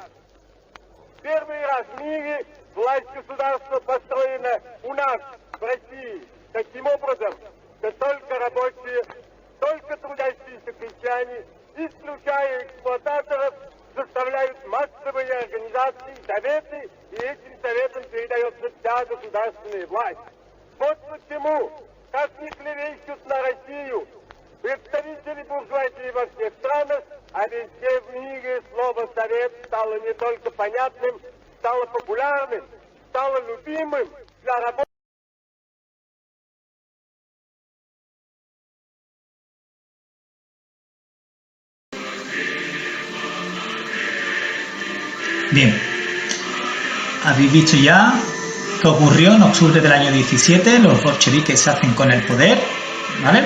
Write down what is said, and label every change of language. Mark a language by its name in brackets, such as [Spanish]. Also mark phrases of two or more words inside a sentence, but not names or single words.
[Russian] Первый раз в мире власть государства построена у нас, в России, таким образом, что только рабочие, только трудящиеся крестьяне, исключая эксплуататоров, составляют массовые организации, советы, и этим советам передается вся государственная власть. Вот почему, как ни клевещут на Россию представители буржуазии во всех странах, а везде в мире слово «совет» стало не только понятным, стало популярным, стало любимым для работы. [Spanish] Bien, habéis visto ya qué ocurrió en octubre del año 17, los bolcheviques se hacen con el poder, ¿vale?